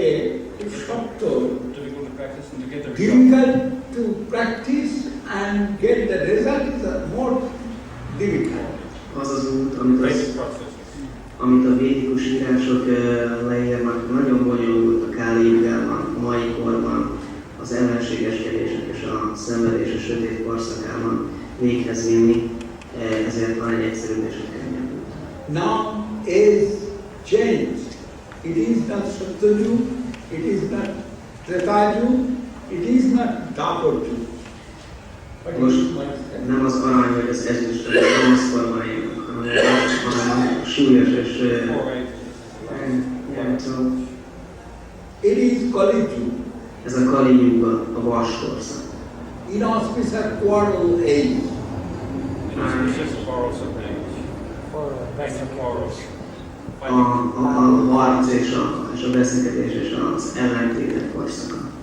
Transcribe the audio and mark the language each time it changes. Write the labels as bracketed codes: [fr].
[en] Difficult to practice and to get the result. difficult to practice and get the result is more difficult. [hu] Az az út, amit, [en] Basic process. [hu] amit a védikus írások leírnak, nagyon bonyolult a Káli Jugában, a mai korban, az ellenségeskedések és a szenvedés és sötét korszakában véghez vinni, ezért van egy egyszerűbb és egy könnyebb út. [en] Now is changed. It is not Satyajug, it is not Tretayug, it is not Dapurjug. [hu] Most nem az arany vagy az ezüst, vagy a bronzkorban élünk, hanem a súlyos és [en] it is Kali Yuga, [hu] ez a Kali Yuga, a vaskorszak. [en] inauspicious quarrel age. It's just quarrelsome age. Quarrels. [hu] A harc és a veszekedés és az ellentétek korszaka.